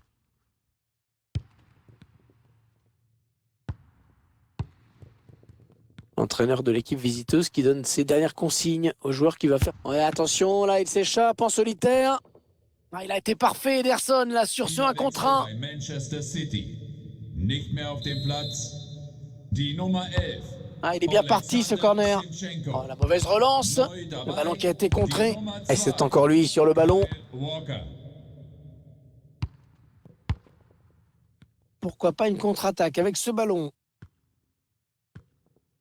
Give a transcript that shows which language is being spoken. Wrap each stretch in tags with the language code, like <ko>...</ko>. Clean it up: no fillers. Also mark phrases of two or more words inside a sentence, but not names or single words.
<fr>Entraîneur de l'équipe visiteuse qui donne ses dernières consignes aux joueurs qui va faire. Ouais, attention, là, il s'échappe en solitaire. Ah, il a été parfait, Ederson, là, sur ce 1 contre 1.</fr> <de>Bei Manchester City. Nicht mehr auf dem Platz. Die Nummer 11.</de> <fr>Ah, il est bien parti, ce corner. Oh, la mauvaise relance. Le ballon qui a été contré. Et c'est encore lui sur le ballon. Walker. Pourquoi pas une contre-attaque avec ce ballon?</fr>